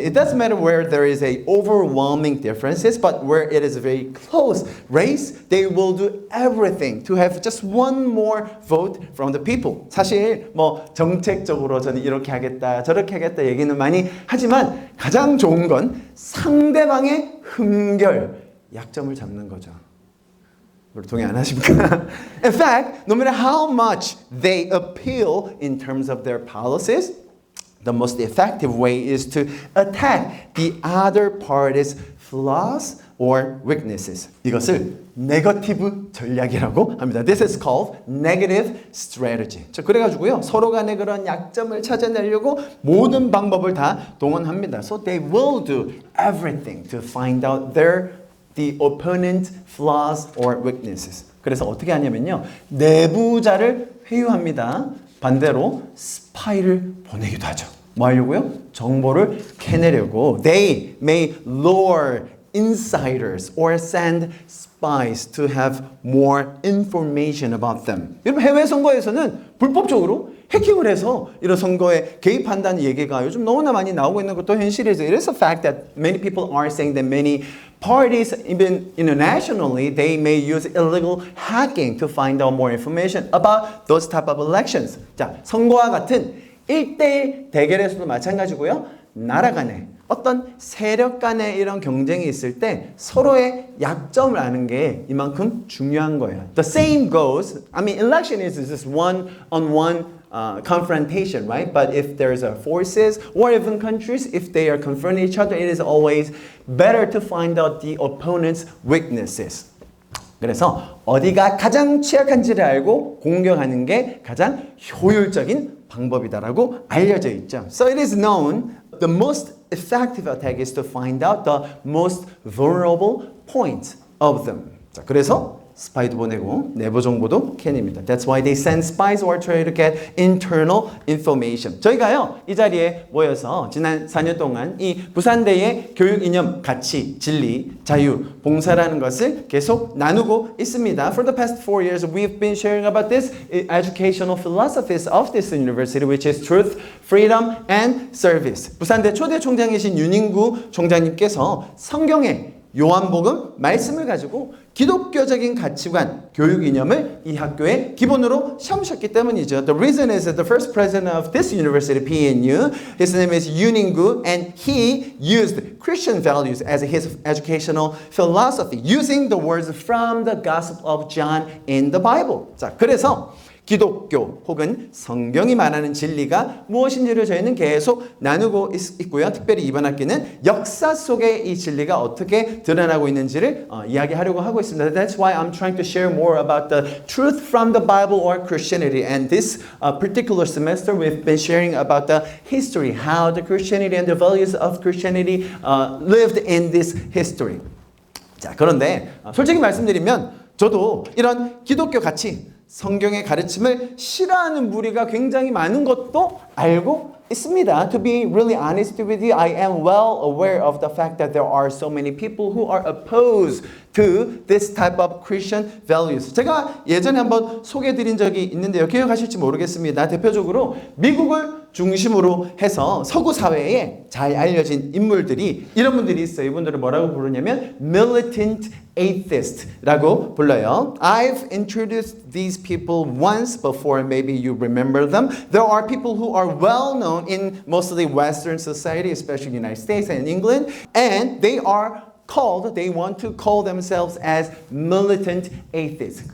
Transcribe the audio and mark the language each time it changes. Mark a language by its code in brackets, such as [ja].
[en] It doesn't matter where there is a overwhelming differences, but where it is a very close race, they will do everything to have just one more vote from the people. [ko] 사실 뭐 정책적으로 저는 이렇게 하겠다, 저렇게 하겠다 얘기는 많이 하지만 가장 좋은 건 상대방의 흠결, 약점을 잡는 거죠. 동의 안 하십니까? [en] In fact, no matter how much they appeal in terms of their policies, the most effective way is to attack the other party's flaws or weaknesses. [ko] 이것을 네거티브 전략이라고 합니다. [en] This is called negative strategy. [ko] 자, 그래가지고요 서로 간의 그런 약점을 찾아내려고 모든 방법을 다 동원합니다. [en] So they will do everything to find out the opponent's flaws or weaknesses. [ko] 그래서 어떻게 하냐면요. 내부자를 회유합니다. 반대로 스파이를 보내기도 하죠. 뭐 하려고요? 정보를 캐내려고. [en] They may lure insiders or send spies to have more information about them. [ko] 여러분 해외 선거에서는 불법적으로 해킹을 해서 이런 선거에 개입한다는 얘기가 요즘 너무나 많이 나오고 있는 것도 현실이죠. [en] It is a fact that many people are saying that many parties, even internationally, they may use illegal hacking to find out more information about those type of elections. [ko] 자, 선거와 같은 1대1 대결에서도 마찬가지고요. 나라 간에 어떤 세력 간의 이런 경쟁이 있을 때 서로의 약점을 아는 게 이만큼 중요한 거예요. [en] The same goes, I mean, election is just one-on-one confrontation, right? But if there's forces or even countries, if they are confronting each other, it is always better to find out the opponent's weaknesses. [ko] 그래서 어디가 가장 취약한지를 알고 공격하는 게 가장 효율적인 방법이다라고 알려져 있죠. [en] So it is known the most effective attack is to find out the most vulnerable points of them. [ko] 자, 그래서 스파이도 보내고 내부 정보도 캐냅니다. [en] That's why they send spies or try to get internal information. [ko] 저희가요 이 자리에 모여서 지난 4년 동안 이 부산대의 교육 이념, 가치, 진리, 자유, 봉사라는 것을 계속 나누고 있습니다. [en] For the past 4 years, we've been sharing about this educational philosophies of this university, which is truth, freedom, and service. [ko] 부산대 초대 총장이신 윤인구 총장님께서 성경의 요한복음 말씀을 가지고 기독교적인 가치관, 교육 이념을 이 학교의 기본으로 삼으셨기 때문이죠. [en] The reason is that the first president of this university, PNU, his name is Yoon In-gu, and he used Christian values as his educational philosophy, using the words from the Gospel of John in the Bible. [ko] 자, 그래서 기독교 혹은 성경이 말하는 진리가 무엇인지를 저희는 계속 나누고 있고요. 특별히 이번 학기는 역사 속에 이 진리가 어떻게 드러나고 있는지를 이야기하려고 하고 있습니다. [en] That's why I'm trying to share more about the truth from the Bible or Christianity. And this particular semester we've been sharing about the history, how the Christianity and the values of Christianity lived in this history. [ko] 자, 그런데 솔직히 말씀드리면 저도 이런 기독교 가치, 성경의 가르침을 싫어하는 무리가 굉장히 많은 것도 알고 있습니다. [en] To be really honest with you, I am well aware of the fact that there are so many people who are opposed to this type of Christian values. [ko] 제가 예전에 한번 소개해드린 적이 있는데요. 기억하실지 모르겠습니다. 대표적으로 미국을 중심으로 해서 서구 사회에 잘 알려진 인물들이 이런 분들이 있어요. 이분들을 뭐라고 부르냐면 militant atheist라고 불러요. [en] I've introduced these people once before. Maybe you remember them. There are people who are well known in mostly Western society, especially the United States and England, and they want to call themselves as militant atheists.